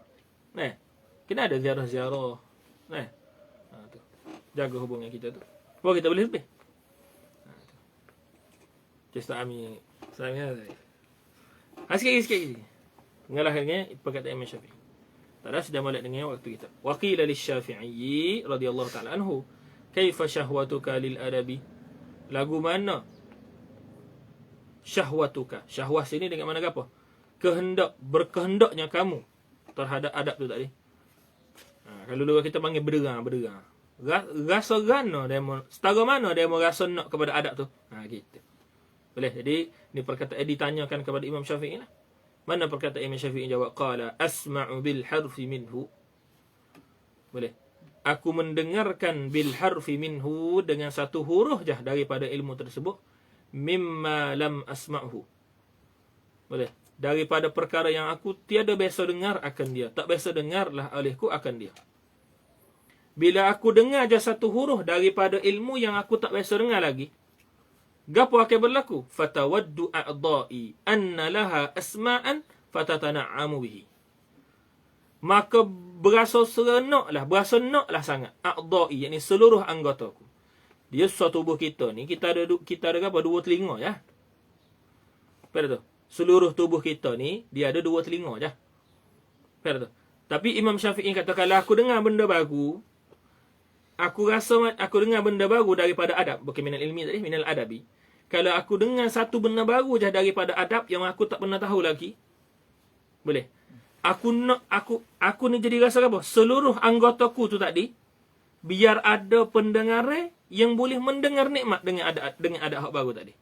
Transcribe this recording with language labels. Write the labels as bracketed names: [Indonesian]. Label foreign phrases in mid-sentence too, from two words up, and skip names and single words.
[Malay] Kena ada ziarah-ziarah. Tu. Jaga hubungan kita tu. Baru kita boleh lebih. Cesta Ami. Saya sikit. Mengalahkannya perkataan Imam Syafi'i. Tak ada, sudah mulai dengan waktu kita. [Arabic] وقيل للشافعي رضي الله تعالى عنه، كيف شهوتك للأدب? [Malay] Lagu mana syahwatuka? Syahwah sini dengan mana apa? Berkehendaknya kamu terhadap adab tu tadi. Kalau dulu kita panggil berderang. Rasa gana demo, setara mana demo rasa nak kepada adab tu? Gitu. Boleh. Jadi ni perkataan ditanyakan kepada Imam Syafi'i lah. Mana perkataan Imam Syafi'i jawab, [Arabic] قال أسمع بالحرف منه. [Malay] Boleh. Aku mendengarkan [Arabic] بالحرف منه [Malay] dengan satu huruf je daripada ilmu tersebut, [Arabic] مما لم أسمعه. [Malay] Boleh. Daripada perkara yang aku tiada biasa dengar akan dia. Tak biasa dengarlah olehku akan dia. Bila aku dengar je satu huruf daripada ilmu yang aku tak biasa dengar lagi, gapo akan berlaku? [Arabic] فتود أعضائي أن لها أسماعا فتتنعم به. [Malay] Maka berasa naklah sangat a'dha'i, yakni seluruh anggotaku. Dia suatu tubuh kita ni, kita ada apa? Dua telinga ya. Pada tu. Seluruh tubuh kita ni dia ada dua telinga je. Pada tu. Tapi Imam Syafi'i kata, kalau aku dengar benda baru, aku dengar benda baru daripada adab, bukan [Arabic] من العلم [Malay] tadi, [Arabic] من الأدب. [Malay] Kalau aku dengar satu benda baru je daripada adab yang aku tak pernah tahu lagi, boleh. Aku ni jadi rasa apa? Seluruh anggotaku tu tadi, biar ada pendengar yang boleh mendengar nikmat dengan adab hak baru tadi.